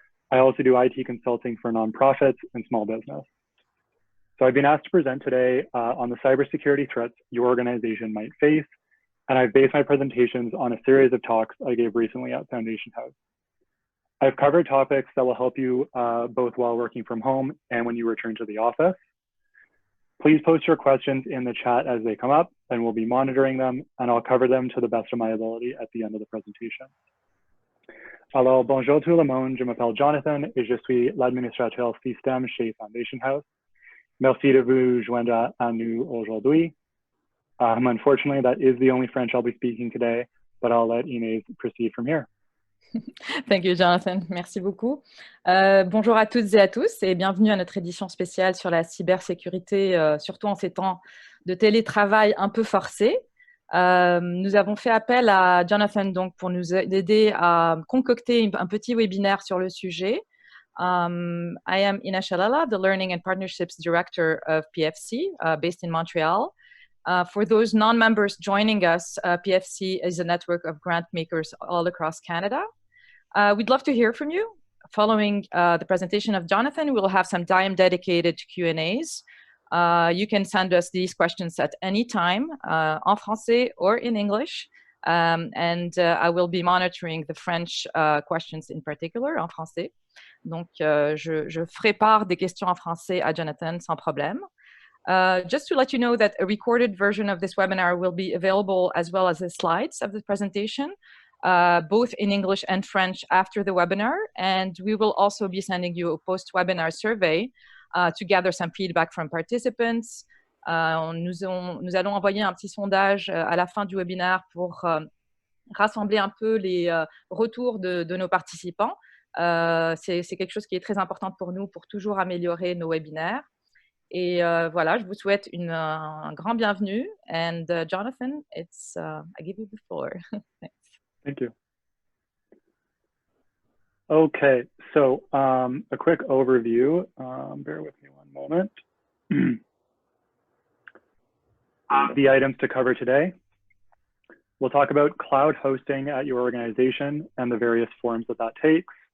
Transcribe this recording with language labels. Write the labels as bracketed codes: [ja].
[en] I also do IT consulting for nonprofits and small business. So I've been asked to present today on the cybersecurity threats your organization might face, and I've based my presentations on a series of talks I gave recently at Foundation House. I've covered topics that will help you both while working from home and when you return to the office. Please post your questions in the chat as they come up, and we'll be monitoring them, and I'll cover them to the best of my ability at the end of the presentation. [fr] Alors, bonjour tout le monde, je m'appelle Jonathan et je suis l'administrateur système chez Foundation House. Merci de vous joindre à nous aujourd'hui. [en] Unfortunately, that is the only French I'll be speaking today, but I'll let Inés proceed from here. Thank you, Jonathan. [fr] Merci beaucoup. Bonjour à toutes et à tous et bienvenue à notre édition spéciale sur la cybersécurité, surtout en ces temps de télétravail un peu forcés. Nous avons fait appel à Jonathan donc, pour nous aider à concocter un petit webinaire sur le sujet. [en] I am Ina Shalala, the Learning and Partnerships Director of PFC, based in Montreal. For those non-members joining us, PFC is a network of grant makers all across Canada. We'd love to hear from you. Following the presentation of Jonathan, we'll have some time dedicated to Q&As. You can send us these questions at any time, [fr] en français [en] or in English. And I will be monitoring the French questions in particular, [fr] en français. Donc, je ferai part des questions en français à Jonathan sans problème. [en] Just to let you know that a recorded version of this webinar will be available as well as the slides of the presentation, both in English and French after the webinar. And we will also be sending you a post-webinar survey to gather some feedback from participants. [fr] Nous allons envoyer un petit sondage à la fin du webinaire pour rassembler un peu les retours de nos participants. C'est quelque chose qui est très important pour nous pour toujours améliorer nos webinaires. Et voilà, je vous souhaite un grand bienvenue. [en] And Jonathan, I give you the floor. Thanks. Thank you. Okay, so a quick overview. Bear with me one moment. The items to cover today. We'll talk about cloud hosting at your organization and the various forms that takes.